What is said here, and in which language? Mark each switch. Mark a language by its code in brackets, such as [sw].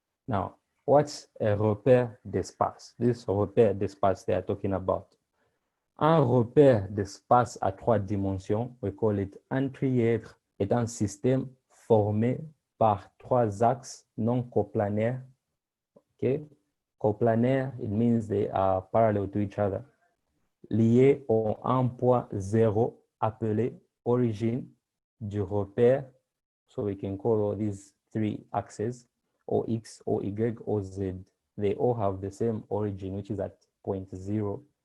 [en] Now, what's a repère d'espace? This repère d'espace they are talking about. [fr] Un repère d'espace à 3 dimensions, [en] we call it [fr] un trièdre, est un système formé par 3 axes non coplanaires. [en] Okay? Coplanaire, it means they are parallel to each other. [fr] Liés au un point zéro appelé origine du repère. [en] So we can call all these 3 axes, OX, OY, OZ. They all have the same origin, which is at point 0.